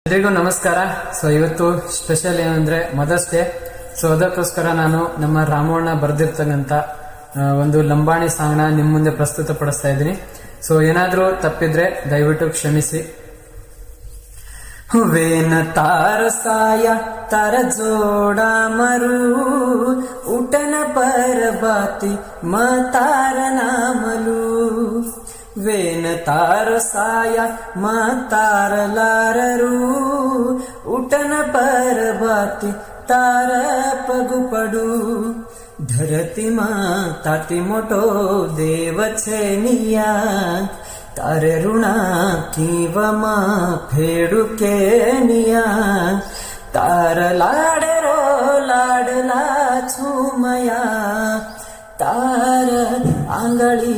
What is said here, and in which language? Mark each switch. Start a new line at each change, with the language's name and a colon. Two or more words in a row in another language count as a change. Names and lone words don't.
Kannada: ಎಲ್ರಿಗೂ ನಮಸ್ಕಾರ. ಇವತ್ತು ಸ್ಪೆಷಲ್ ಏನಂದ್ರೆ
English: Mother's Day.
Kannada: ಅದಕ್ಕೋಸ್ಕರ ನಾನು ನಮ್ಮ ರಾಮಣ್ಣ ಬರೆದಿರ್ತಕ್ಕಂಥ ಒಂದು ಲಂಬಾಣಿ ಸಾಂಗ್ನ ನಿಮ್ಮ ಮುಂದೆ ಪ್ರಸ್ತುತಪಡಿಸ್ತಾ ಇದ್ದೀನಿ. ಏನಾದ್ರೂ ತಪ್ಪಿದ್ರೆ ದಯವಿಟ್ಟು ಕ್ಷಮಿಸಿ.
Lambadi: ವೇನ ತಾರ ಸಾಯ ತಾರ ಜೋಡ ಮರು ಉಟನ ಪರ ಬಾತಿ ಮ ತಾರ ನಾಮಲು ವೇನ ತಾರ ಸಾಯ ಮ ತಾರ ಲಾರರು ಉಟನ ಪರ ಬಾತಿ ತಾರ ಪಗು ಪಡು धरती मा ताती मोटो देव छे निया तारे ऋणा कीव मा फेडू के निया तार लाडरो लाडला छुमया तार आंगळी